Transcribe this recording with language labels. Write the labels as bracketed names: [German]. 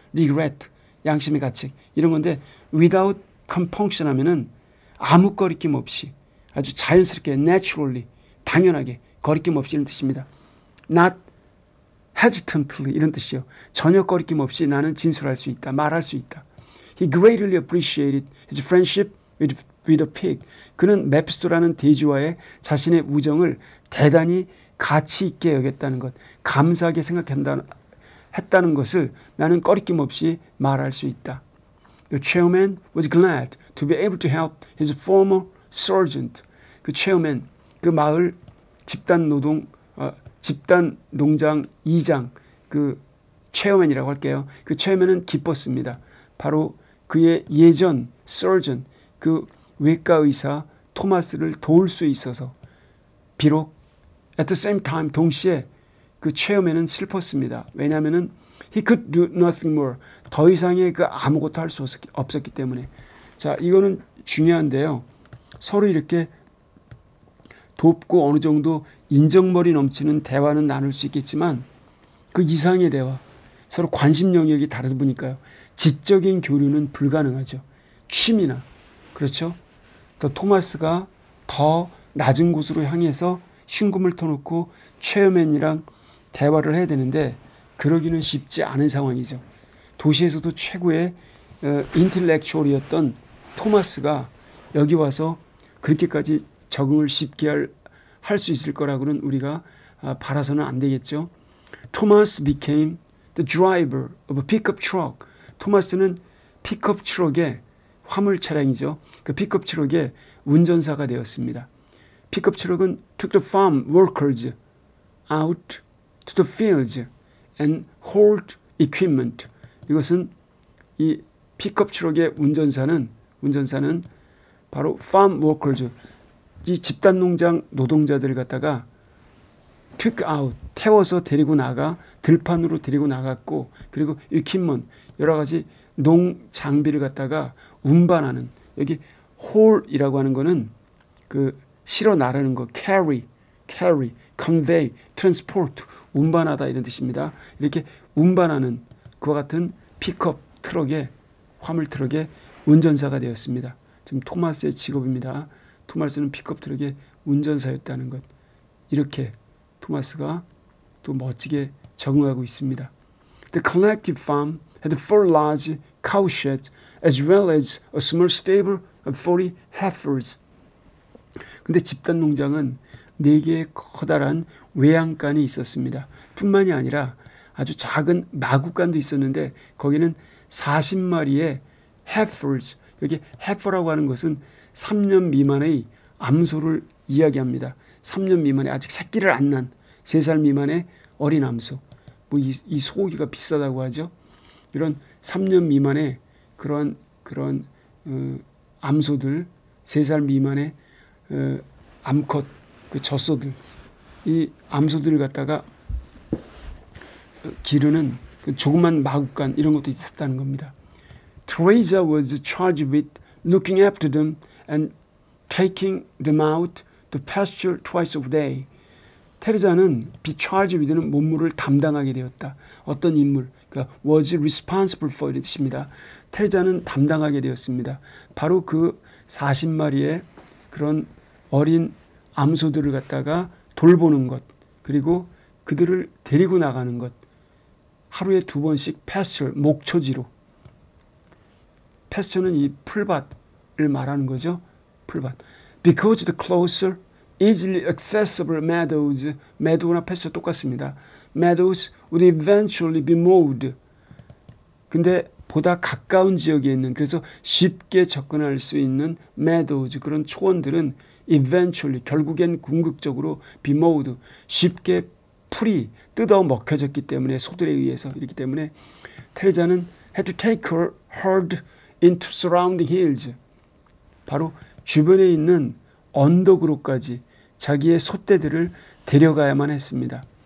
[Korean] regret, 양심의 가책 이런 건데 [English] without compunction [Korean] 하면은 아무 거리낌 없이 아주 자연스럽게 naturally, 당연하게 거리낌 없이 이런 뜻입니다. [English] not hesitantly [Korean] 이런 뜻이요. 전혀 거리낌 없이 나는 진술할 수 있다, 말할 수 있다. [English] He greatly appreciated his friendship with a pig. [Korean] 그는 메피스토라는 돼지와의 자신의 우정을 대단히 가치 있게 여겼다는 것, 감사하게 생각했다는 것을 나는 꺼리낌 없이 말할 수 있다. [English] The chairman was glad to be able to help his former sergeant. [Korean] 그 체어맨, 그 마을 집단 농장 이장, 그 체어맨이라고 할게요. 그 체어맨은 기뻤습니다. 바로 그의 예전 surgeon, 그 외과 의사 토마스를 도울 수 있어서. 비록 [English] at the same time, [Korean] 동시에 그 체어맨은 슬펐습니다. 왜냐하면은 [English] he could do nothing more. [Korean] 더 이상의 그 아무것도 할 수 없었기 때문에. 자, 이거는 중요한데요. 서로 이렇게 돕고 어느 정도 인정머리 넘치는 대화는 나눌 수 있겠지만 그 이상의 대화, 서로 관심 영역이 다르다 보니까요. 지적인 교류는 불가능하죠. 취미나, 그렇죠? 더 토마스가 더 낮은 곳으로 향해서 흉금을 터놓고 체어맨이랑 대화를 해야 되는데 그러기는 쉽지 않은 상황이죠. 도시에서도 최고의 인텔렉츄얼이었던 토마스가 여기 와서 그렇게까지 적응을 쉽게 할 수 있을 거라고는 우리가 바라서는 안 되겠죠. [English] 토마스 became the driver of a pickup truck. [Korean] 토마스는 픽업 트럭의 화물 차량이죠. 그 픽업 트럭의 운전사가 되었습니다. 픽업 트럭은 [English] took the farm workers out to the fields and hauled equipment. [Korean] 이것은 이 픽업 트럭의 운전사는 바로 [English] farm workers, [Korean] 이 집단 농장 노동자들을 갖다가 [English] took out, [Korean] 태워서 데리고 나가 들판으로 데리고 나갔고, 그리고 equipment, 여러 가지 농 장비를 갖다가 운반하는, 여기 haul이라고 하는 거는 실어 나르는 거, [English] carry, convey, transport, [Korean] 운반하다 이런 뜻입니다. 이렇게 운반하는 그와 같은 픽업 트럭의 화물 트럭의 운전사가 되었습니다. 지금 토마스의 직업입니다. 토마스는 픽업 트럭의 운전사였다는 것. 이렇게 토마스가 또 멋지게 적응하고 있습니다. [English] The collective farm had 4 large cow sheds as well as a small stable of 40 heifers. [Korean] 근데 집단 농장은 4개의 커다란 외양간이 있었습니다. 뿐만이 아니라 아주 작은 마구간도 있었는데 거기는 40마리의 heifers, 여기 heifer라고 하는 것은 3년 미만의 암소를 이야기합니다. 3년 미만의 아직 새끼를 안 난 3살 미만의 어린 암소. 뭐 이 소고기가 비싸다고 하죠. 이런 3년 미만의 그런 암소들, 3살 미만의 암컷 그 젖소들, 이 암소들을 갖다가 기르는 그 조그만 마구간 이런 것도 있었다는 겁니다. [English] Teresa was charged with looking after them and taking them out to pasture twice a day. [Korean] 테레자는 [English] be charged with [Korean] 는 몸무를 담당하게 되었다. 어떤 인물, 그러니까 [English] was responsible for [Korean] 이런 뜻입니다. 테레자는 담당하게 되었습니다. 바로 그 40마리의 그런 어린 암소들을 갖다가 돌보는 것, 그리고 그들을 데리고 나가는 것. 하루에 2번씩 pasture, 목초지로. pasture는 이 풀밭을 말하는 거죠. 풀밭. [English] Because the closer, easily accessible meadows, meadow나 pasture [Korean] 똑같습니다. [English] meadows would eventually be mowed. [Korean] 근데 보다 가까운 지역에 있는, 그래서 쉽게 접근할 수 있는 meadows, 그런 초원들은 eventually, 결국엔 궁극적으로 [English] be mowed, [Korean] 쉽게 풀이 뜯어 먹혀졌기 때문에, 소들에 의해서. 이렇기 때문에 테레자는 [English] had to take her herd into surrounding hills, [Korean] 바로 주변에 있는 언덕으로까지 자기의 소떼들을 데려가야만 했습니다.